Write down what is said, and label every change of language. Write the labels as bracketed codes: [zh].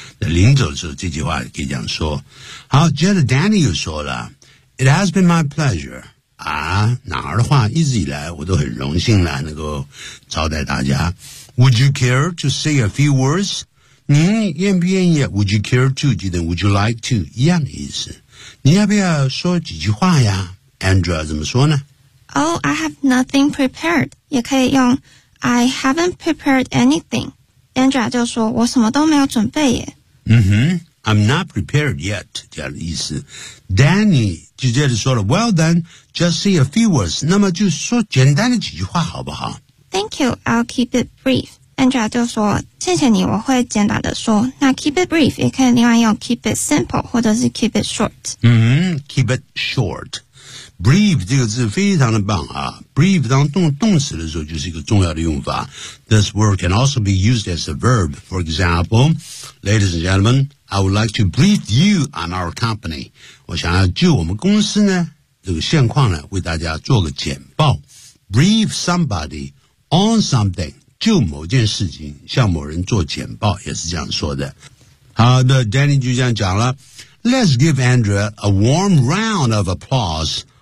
[zh] 那临走的时候这句话可以这样说。好，接着 Danny 又说了 [en] It has been my pleasure. [zh] 啊，哪儿的话，一直以来我都很荣幸了能够招待大家。 [en] Would you care to say a few words? [zh] 您愿不愿意 ? [en] Would you care to? [zh] 记得 [en] Would you like to? [zh] 一样的意思。你要不要说几句话呀？Andrea 怎么说呢？ [en] Oh, I have nothing prepared. [zh] 也可以用 [en] I haven't prepared anything. [zh] Andrea 就说我什么都没有准备耶。 [en] I'm not prepared yet, [zh] 这样的意思。 [en] Danny [zh] 就接着说了 [en] Well then, just say a few words. [zh] 那么就说简单的几句话好不好？ [en] Thank you, I'll keep it brief. [zh] Andrea 就说谢谢你我会简单的说。那 [en] keep it brief [zh] 也可以另外用 [en] keep it simple [zh] 或者是 [en] keep it short。 keep it short。 [zh] Brief 这个字非常的棒啊 ,Brief 当动词的时候就是一个重要的用法。 [en] This word can also be used as a verb. For example, ladies and gentlemen, I would like to brief you on our company. [zh] 我想要就我们公司呢这个现况呢为大家做个简报。 [en] Brief somebody on something, [zh] 就某件事情向某人做简报也是这样说的。好的 ,Danny 就这样讲了。 [en] Let's give Andrea a warm round of applause.